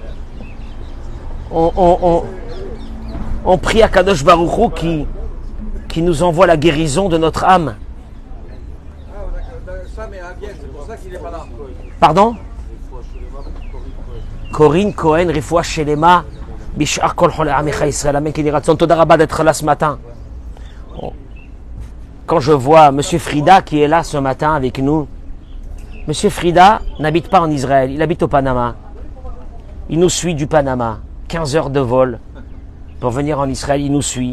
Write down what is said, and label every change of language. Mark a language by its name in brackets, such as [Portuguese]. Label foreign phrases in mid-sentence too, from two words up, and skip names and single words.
[French] On prie à Kadosh Baruch Hu qui nous envoie la guérison de notre âme. Pardon? [Hebrew] Corinne Cohen, רפואה שלמה בשאר כל חולי עמך ישראל אמן כן יהי רצון. תודה רבה [French] d'être là ce matin. Quand je vois M. Frida qui est là ce matin avec nous, M. Frida n'habite pas en Israël, il habite au Panama. Il nous suit du Panama, 15 heures de vol pour venir en Israël, il nous suit.